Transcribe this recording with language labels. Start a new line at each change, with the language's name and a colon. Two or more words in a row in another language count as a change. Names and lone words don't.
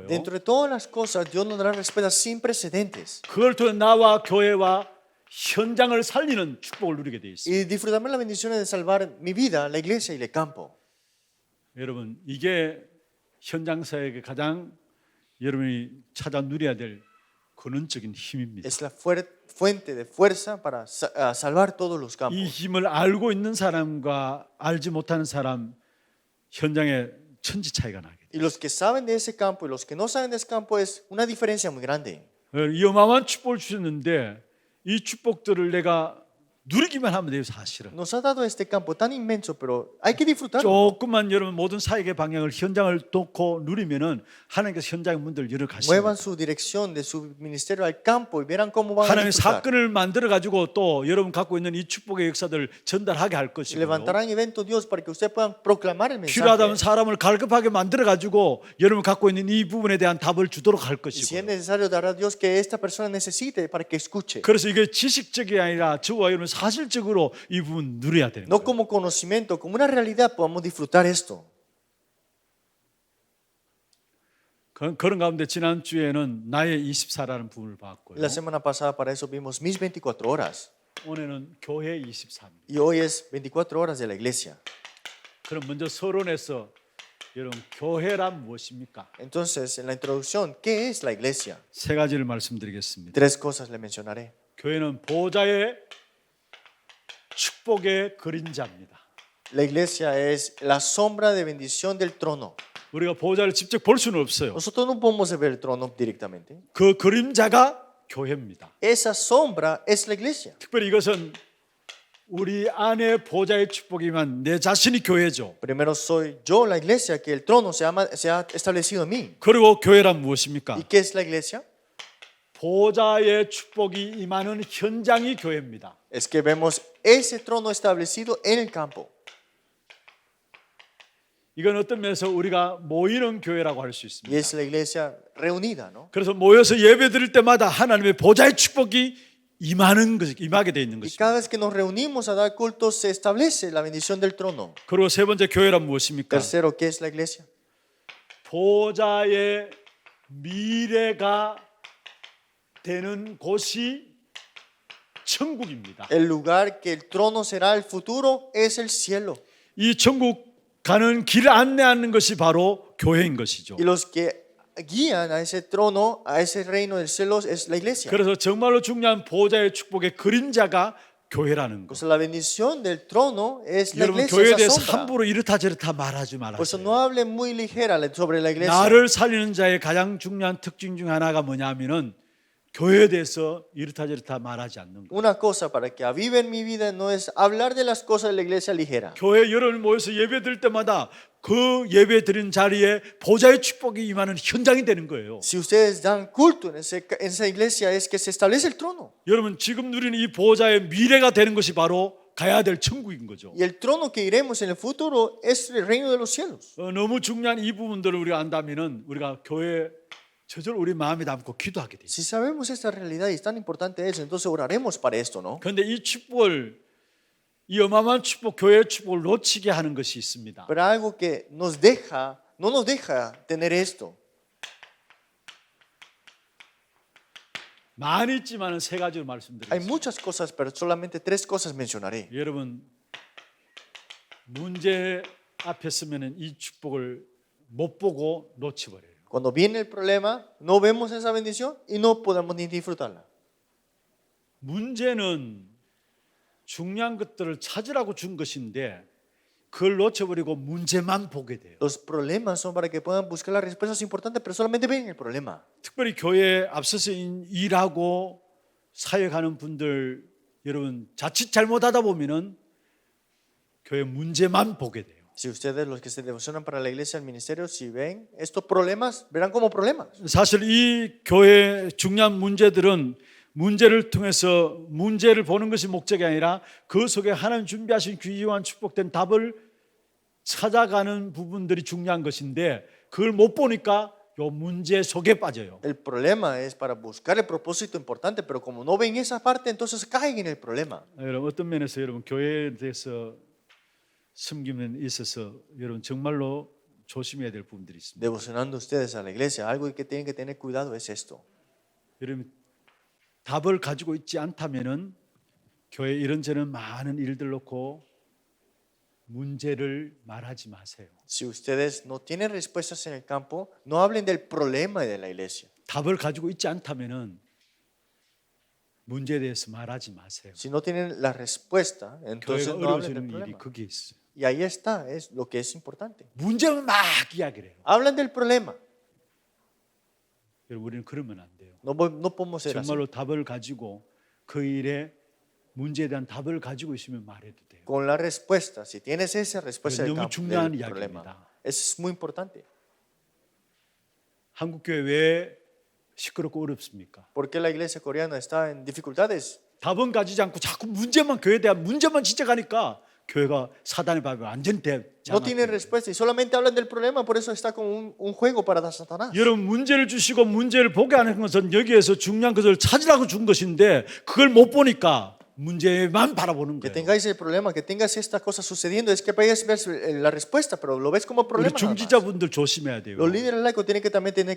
Spanish: Dentro de todas las cosas, Dios nos dará respuestas sin precedentes.
Korean: 그걸 통해 나와 교회와 현장을 살리는 축복을 누리게 돼 있습니다.
Spanish: Y disfrutamos las bendiciones de salvar mi vida, la iglesia y el campo.
Korean: 여러분 이게 현장 사역의 가장 여러분이 찾아 누려야 될 근원적인 힘입니다.
Spanish: Es la fuente de fuerza para salvar todos los
Korean: 이
Spanish: campos.
Korean: 힘을 알고 있는 사람과 알지 못하는 사람 현장에 천지 차이가 나게 돼요.
Spanish: Y los que saben de ese campo y los que no saben de ese campo es una diferencia muy grande.
Korean: 이 어마어마한 축복을 주셨는데 이 축복들을 내가 누리기만 하면 돼요. 사실은
Spanish: Nos ha dado este campo tan inmenso, pero hay que disfrutarlo.
Korean: 조금만 여러분 모든 사역의 방향을 현장을 놓고 누리면은 하나님께서 현장의 문들을 열어
Spanish: Muevan
Korean: 가십니다.
Spanish: su dirección de su ministerio al campo y verán cómo van a
Korean: 하나님의
Spanish: disfrutar.
Korean: 사건을 만들어 가지고 또 여러분 갖고 있는 이 축복의 역사들을 전달하게 할
Spanish: Y
Korean: 것이고요.
Spanish: levantarán eventos Dios para que ustedes puedan proclamar el
Korean: 필요하다면
Spanish: mensaje.
Korean: 사람을 갈급하게 만들어 가지고 여러분 갖고 있는 이 부분에 대한 답을 주도록 할
Spanish: Y si es
Korean: 것이고요.
Spanish: necesario, dará Dios que esta persona necesite para que escuche.
Korean: 그래서 이게 지식적이 아니라 저와 여러분 사실적으로 이 부분 누려야 되는
Spanish: No
Korean: 거예요.
Spanish: como conocimiento, como una realidad podamos disfrutar esto.
Korean: 그런 가운데 지난주에는 나의 24라는 부분을 봤고요.
Spanish: La semana pasada para eso vimos mis 24 horas.
Korean: 오늘은 교회 23.
Spanish: Y hoy es 24 horas de la iglesia.
Korean: 그럼 먼저 서론에서 여러분 교회란 무엇입니까?
Spanish: Entonces, en la introducción, ¿qué es la iglesia?
Korean: 세 가지를 말씀드리겠습니다.
Spanish: Tres cosas le mencionaré.
Korean: 교회는 보좌의 축복의 그림자입니다.
Spanish: La iglesia es la sombra de bendición del trono.
Korean: 우리가 보좌를 직접 볼 수는 없어요.
Spanish: Nosotros no podemos ver el trono directamente.
Korean: 그 그림자가 교회입니다.
Spanish: Esa sombra es la iglesia.
Korean: 특별히 이것은 우리 안에 보좌의 축복이면 내 자신이 교회죠.
Spanish: Primero soy yo la iglesia, que el trono se ha establecido en mí.
Korean: 그리고 교회란 무엇입니까?
Spanish: ¿Y qué es la iglesia?
Korean: 보좌의 축복이 임하는 현장이 교회입니다.
Spanish: Es que vemos ese trono establecido en el campo.
Korean: 이건 어떤 면에서 우리가 모이는 교회라고 할 수
Spanish: Y
Korean: 있습니다.
Spanish: es la iglesia reunida, ¿no?
Korean: 그래서 모여서 예배 드릴 때마다 하나님의 보좌의 축복이 임하게 돼 있는
Spanish: Y
Korean: 것입니다.
Spanish: cada vez que nos reunimos a dar culto se establece la bendición del trono.
Korean: 그리고 세 번째 교회란 무엇입니까?
Spanish: Tercero, ¿qué es la iglesia?
Korean: 보좌의 미래가 되는 곳이 천국입니다.
Spanish: El lugar que el trono será el futuro es el cielo.
Korean: 이 천국 가는 길을 안내하는 것이 바로 교회인 것이죠.
Spanish: Y los que guían a ese trono, a ese reino del cielo es la iglesia.
Korean: 그래서 정말로 중요한 보좌의 축복의 그림자가 교회라는 것.
Spanish: Pues la bendición del trono es la
Korean: 여러분
Spanish: iglesia,
Korean: 교회에
Spanish: esa
Korean: 대해서
Spanish: sombra.
Korean: 함부로 이렇다 저렇다 말하지
Spanish: Por eso
Korean: 말아요.
Spanish: no hablen muy ligera sobre la iglesia.
Korean: 나를 살리는 자의 가장 중요한 특징 중 하나가 뭐냐면은 교회에 대해서 이렇다 저렇다 말하지 않는 거.
Spanish: Una cosa para que aviven mi vida no es hablar de las cosas de la iglesia ligera.
Korean: 교회 여러분 모여서 예배 드릴 때마다 그 예배 드린 자리에 보좌의 축복이 임하는 현장이 되는 거예요.
Spanish: Si ustedes dan culto en esa iglesia es que se establece el trono.
Korean: 여러분 지금 누리는 이 보좌의 미래가 되는 것이 바로 가야 될 천국인 거죠.
Spanish: Y el trono que iremos en el futuro es el reino de los cielos.
Korean: 너무 중요한 이 부분들을 우리가 안다면은 우리가 교회 저절로 우리 마음에 담고 기도하게 돼요.
Spanish: Si sabemos esta realidad y es tan importante eso, entonces oraremos para esto, ¿no?
Korean: 그런데 이 축복을 이 어마어마한 축복, 교회의 축복을 놓치게 하는 것이 있습니다.
Spanish: Pero algo que no nos deja tener esto.
Korean: 많이 있지만은 세 가지로
Spanish: Hay
Korean: 말씀드리겠습니다.
Spanish: muchas cosas, pero solamente tres cosas mencionaré.
Korean: 여러분 문제 앞에 서면은 이 축복을 못 보고 놓치버려요.
Spanish: Cuando viene el problema, no vemos esa bendición y no podemos ni disfrutarla.
Korean: 문제는 중요한 것들을 찾으라고 준 것인데 그걸 놓쳐버리고 문제만 보게 돼요.
Spanish: Los problemas son para que puedan buscar las respuestas importantes, pero solamente ven el problema.
Korean: 특별히 교회에 앞서서 일하고 사역하는 분들 여러분 자칫 잘못하다 보면은 교회 문제만 보게 돼요.
Spanish: Si ustedes, los que se devocionan para la iglesia, el ministerio, si ven estos problemas, verán como problemas.
Korean: 사실 이 교회의 중요한 문제들은 문제를 통해서 문제를 보는 것이 목적이 아니라 그 속에 하나님 준비하신 귀한 축복된 답을 찾아가는 부분들이 중요한 것인데 그걸 못 보니까 요 문제 속에 빠져요.
Spanish: El problema es para buscar el propósito importante, pero como no ven esa parte, entonces caen en el problema.
Korean: 여러분 어떤 면에서 여러분 교회에 대해서 섬김에 있어서 여러분 정말로 조심해야 될 부분들이 있습니다.
Spanish: Devocionando ustedes a la iglesia, algo que tienen que tener cuidado es esto.
Korean: 여러분 답을 가지고 있지 않다면은 교회 이런저런 많은 일들 놓고 문제를 말하지 마세요.
Spanish: Si ustedes no tienen respuestas en el campo, no hablen del problema de la iglesia.
Korean: 답을 가지고 있지 않다면은 문제에 대해서 말하지 마세요.
Spanish: Si no tienen la respuesta, entonces
Korean: 교회가
Spanish: no hablen del
Korean: 어려워지는 일이
Spanish: problema.
Korean: 거기에 있어요.
Spanish: Y ahí está, es lo que es importante.
Korean: 문제만 막 이야기를 해요.
Spanish: Hablan del problema.
Korean: 여러분 우리는 그러면 안 돼요.
Spanish: No podemos ser así.
Korean: 정말로 답을 가지고 그 일에 문제에 대한 답을 가지고 있으면 말해도 돼요.
Spanish: Con la respuesta, si tienes esa respuesta del,
Korean: 너무
Spanish: campo,
Korean: 중요한
Spanish: del
Korean: 이야기입니다.
Spanish: problema, eso es muy importante.
Korean: 한국 교회 왜 시끄럽고 어렵습니까?
Spanish: ¿Por qué la iglesia coreana está en dificultades?
Korean: 답은 가지지 않고 자꾸 문제만 교회에 대한 문제만 지적하니까 교회가 사단의 밥에 완전히
Spanish: No tienen
Korean: 장악돼요.
Spanish: respuesta y solamente hablan del problema, por eso está como un juego para Satanás.
Korean: 여러분 문제를 주시고 문제를 보게 하는 것은 여기에서 중요한 것을 찾으라고 준 것인데 그걸 못 보니까 문제만 바라보는
Spanish: Que
Korean: 거예요.
Spanish: tengáis el problema, que tengas estas cosas sucediendo, es que vayas a ver la respuesta, pero lo ves como
Korean: 우리
Spanish: problema. nada más.
Korean: 중지자분들 조심해야 돼요.
Spanish: Los líderes laicos tienen que también tener